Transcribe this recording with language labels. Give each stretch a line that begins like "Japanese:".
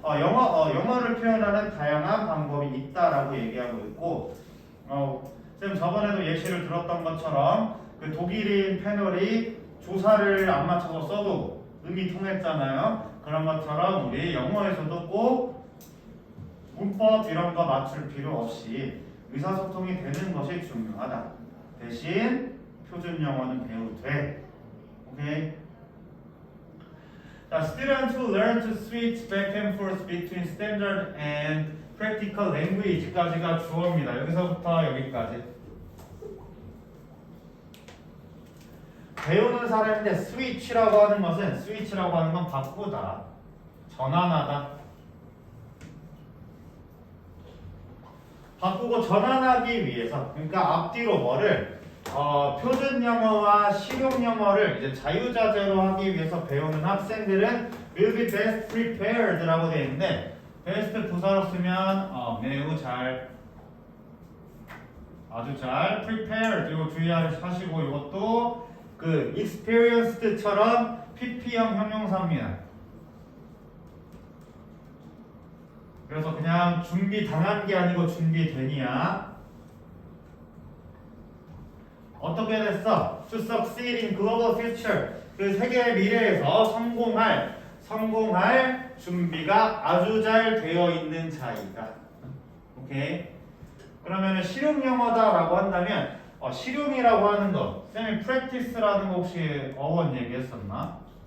Korean: 영어를 표현하는 다양한 방법이 있다라고 얘기하고 있고, 쌤 저번에도 예시를 들었던 것처럼 그 독일인 패널이 조사를 안 맞춰서 써도 의미 통했잖아요. 그런 것처럼 우리 영어에서도 꼭 문법 이런 거 맞출 필요 없이 의사소통이 되는 것이 중요하다. 대신 표준 영어는 배워도 돼. 오케이?
English: 자, students who learn to switch back and forth between standard and practical language까지가
Korean: 주어입니다. 여기서부터 여기까지. 배우는 사람인데 switch라고 하는 것은 switch라고 하는 건 바꾸다, 전환하다. 바꾸고 전환하기 위해서, 그러니까 앞뒤로 뭐를 표준 영어와 실용 영어를 이제 자유자재로 하기 위해서 배우는 학생들은
English: will be best prepared
Korean: 라고 되어 있는데, best 부사로 쓰면 매우 잘, 아주 잘, prepared 이거 주의하시고, 이것도 그 experienced처럼 PP형 형용사입니다. 그래서 그냥 준비 당한 게 아니고 준비되니야. 어떻게 됐어?
English: To succeed in global future.
Korean: 그 세계 미래에서 성공할 준비가 아주 잘 되어 있는 자이다. 오케이. 그러면 실용 영어다라고 한다면 실용이라고 하는 거, 쌤이 practice라는 거 혹시 어원 얘기했었나?